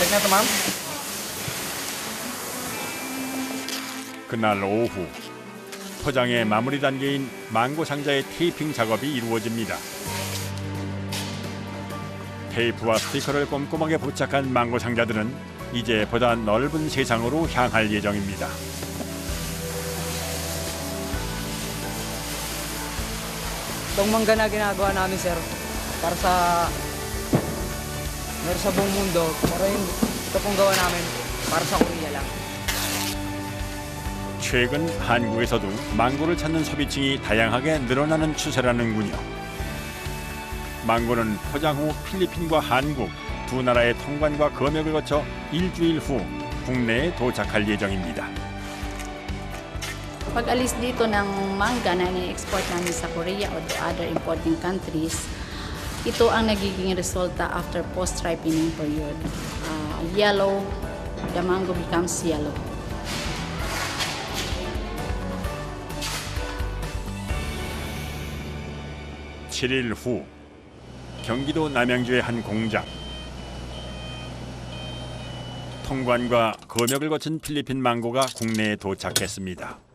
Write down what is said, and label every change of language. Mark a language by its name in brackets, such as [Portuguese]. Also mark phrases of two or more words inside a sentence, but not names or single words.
[Korean] 그날 오후 포장의 마무리 단계인 망고 상자의 테이핑 작업이 이루어집니다. 테이프와 스티커를 꼼꼼하게 부착한 망고 상자들은 이제 보다 넓은 세상으로 향할 예정입니다. [Filipino] Itong mangga na ginagawa namin, sir, para sa buong mundo, pero ito pong gawa namin para sa Korea lang. [Korean] 최근 한국에서도 망고를 찾는 소비층이 다양하게 늘어나는 추세라는군요. 망고는 포장 후 필리핀과 한국 두 나라의 통관과 검역을 거쳐 일주일 후 국내에 도착할 예정입니다. [Filipino] Pag alis dito ng mangga na i-export namin sa Korea o [English] to other importing countries, [Filipino] ito ang nagiging resulta [English] after post-ripening period. Yellow, the mango becomes yellow. [Korean] (7일) 후 경기도 남양주의 한 공장. 통관과 검역을 거친 필리핀 망고가 국내에 도착했습니다.